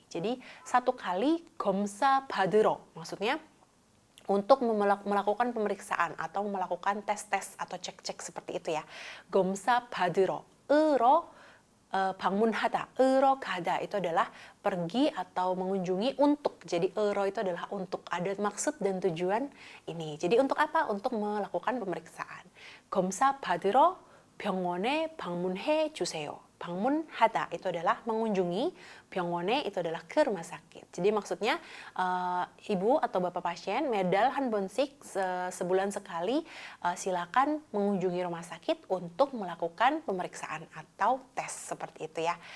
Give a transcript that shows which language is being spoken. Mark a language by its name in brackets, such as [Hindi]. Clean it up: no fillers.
[Indonesian] Jadi satu kali 검사 받으러, maksudnya untuk melakukan pemeriksaan atau melakukan tes-tes atau cek-cek seperti itu ya. 검사 받으러. 방문하다, 으러 가다 itu adalah pergi atau mengunjungi untuk. Jadi 으러 itu adalah untuk, ada maksud dan tujuan ini. Jadi untuk apa? Untuk melakukan pemeriksaan. [Korean] 검사 받으러 병원에 방문해 주세요. [Indonesian] 방문하다 itu adalah mengunjungi, 병원에 itu adalah ke rumah sakit. Jadi maksudnya ibu atau bapak pasien medal [Korean] 한 번씩 [Indonesian] sebulan sekali silakan mengunjungi rumah sakit untuk melakukan pemeriksaan atau tes seperti itu ya.